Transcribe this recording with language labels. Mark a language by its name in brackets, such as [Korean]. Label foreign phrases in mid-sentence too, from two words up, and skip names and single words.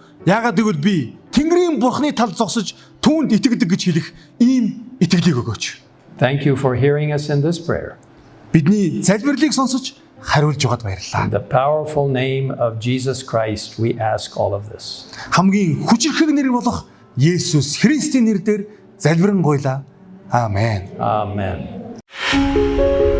[Mongolian] Яагаад гэвэл би Тэнгэрийн Бурхны талд зогсож түүнд итгэдэг гэж хэлэх ийм итгэлийг өгөөч. [English] Thank you for hearing us in this prayer. [Mongolian] Бидний залбирлыг сонсож хариулж байгаад баярлалаа. [English] In the powerful name of Jesus Christ, we ask all of this. [Mongolian] Хамгийн хүчирхэг нэр болох Есүс Христийн нэрээр залбирanгуйлаа. Аамен. [English] Amen.